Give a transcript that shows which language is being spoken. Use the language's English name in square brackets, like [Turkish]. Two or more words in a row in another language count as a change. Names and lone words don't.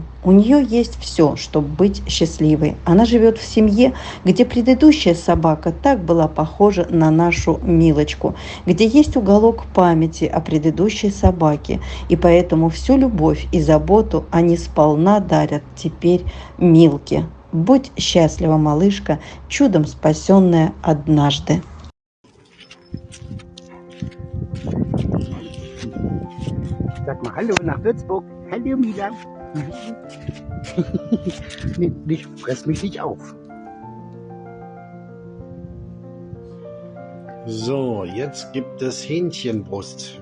[Russian] У нее есть все, чтобы быть счастливой. Она живет в семье, где предыдущая собака так была похожа на нашу Милочку, где есть уголок памяти о предыдущей собаке, и поэтому всю любовь и заботу они сполна дарят теперь Милке. Будь счастлива, малышка, чудом спасенная однажды. [German] Sag mal Hallo nach Würzburg. Hallo Mila. Nee, fress mich nicht auf. So, jetzt gibt es Hähnchenbrust.